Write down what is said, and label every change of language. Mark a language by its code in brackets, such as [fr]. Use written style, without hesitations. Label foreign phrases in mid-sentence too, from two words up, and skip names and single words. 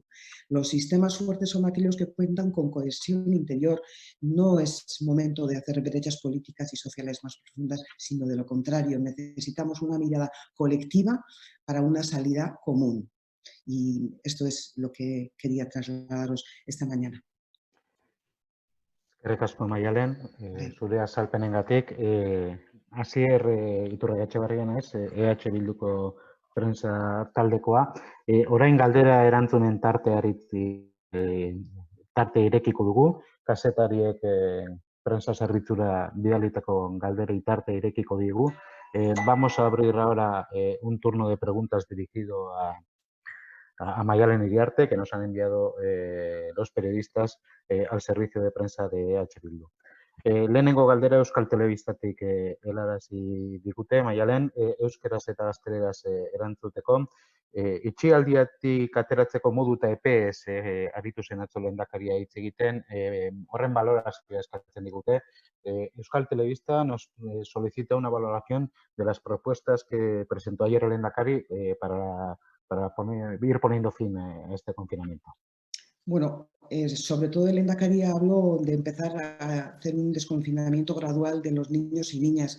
[es] Los sistemas fuertes son aquellos que cuentan con cohesión interior. No es momento de hacer brechas políticas y sociales más profundas, sino de lo contrario. Necesitamos una mirada colectiva para una salida común. Y esto es lo que quería trasladaros esta mañana. [eu] Eskerrik asko Maialen, zure azalpenengatik. Asier Iturraietxebarria naiz, EH Bilduko prensa taldekoa. Orain galdera erantzunen tarte irekiko dugu, kazetariek prensa zerbitzura bidalitako galdera tarte irekiko digu. [es] Vamos a abrir ahora un turno de preguntas dirigido a Mayalen Iriarte, que nos han enviado los periodistas al servicio de prensa de EH Bildu. [eu] Lehenengo galdera Euskal Telebistatik helarazi digute, Maialen, euskeraz eta gazteleraz erantzuteko. Itxialdiatik ateratzeko modu eta epez aritu zen atzo lehendakaria hitz egiten, horren valorazioa eskatzen digute. [es] Euskal Telebista nos solicita una valoración de las propuestas que presentó ayer el lehendakari para ir poniendo fin a este confinamiento. Bueno, sobre todo el Lehendakari habló de empezar a hacer un desconfinamiento gradual de los niños y niñas.